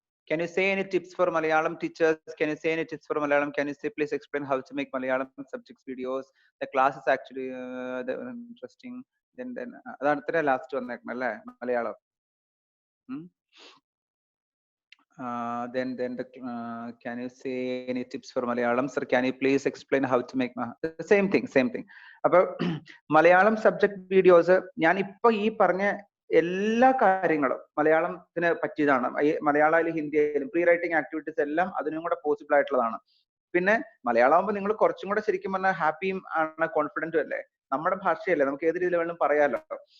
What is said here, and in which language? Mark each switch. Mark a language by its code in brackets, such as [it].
[en] Can you say any tips for Malayalam teachers? Can you say any tips for Malayalam? Can you say, please explain how to make Malayalam subjects videos? The class is actually interesting. [ml] Then അതാണ് ഇത്ര last വന്നേക്കണല്ലേ Malayalam. [en] Then can you say any tips for Malayalam? Sir, can you please explain how to make the same thing? [ml] അപ്പൊ Malayalam subject videos ഞാൻ ഇപ്പൊ ഈ പറഞ്ഞ എല്ലാ കാര്യങ്ങളും മലയാളത്തിന് പറ്റിയതാണ്. മലയാളമായാലും ഹിന്ദി ആയാലും പ്രീ റൈറ്റിംഗ് ആക്ടിവിറ്റീസ് എല്ലാം അതിനും കൂടെ പോസിബിൾ ആയിട്ടുള്ളതാണ്. പിന്നെ മലയാളം ആകുമ്പോൾ നിങ്ങൾ കുറച്ചും കൂടെ ശരിക്കും പറഞ്ഞാൽ ഹാപ്പിയും ആണ്, കോൺഫിഡന്റും അല്ലേ, നമ്മുടെ ഭാഷയല്ലേ, നമുക്ക് ഏത് രീതിയിൽ വേണമെങ്കിലും പറയാമല്ലോ.